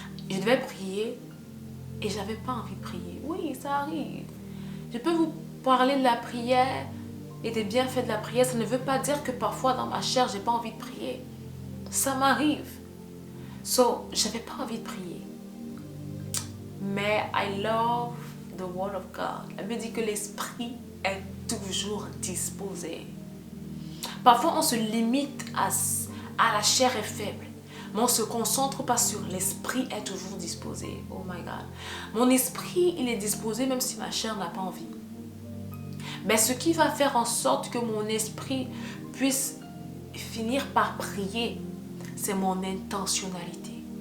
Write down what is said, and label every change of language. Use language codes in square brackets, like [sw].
[fr] Je devais prier et j'avais pas envie de prier. Oui, ça arrive. Je peux vous parler de la prière et des bienfaits de la prière. Ça ne veut pas dire que parfois dans ma chair, j'ai pas envie de prier. Ça m'arrive. J'avais pas envie de prier. Mais [en] I love the word of God. [fr] Elle me dit que l'esprit est toujours disposé. Parfois, on se limite à la chair est faible. Mais on ne se concentre pas sur l'esprit est toujours disposé. [en] Oh my God. [fr] Mon esprit, il est disposé même si ma chair n'a pas envie. Mais ce qui va faire en sorte que mon esprit puisse finir par prier, c'est mon intentionnalité.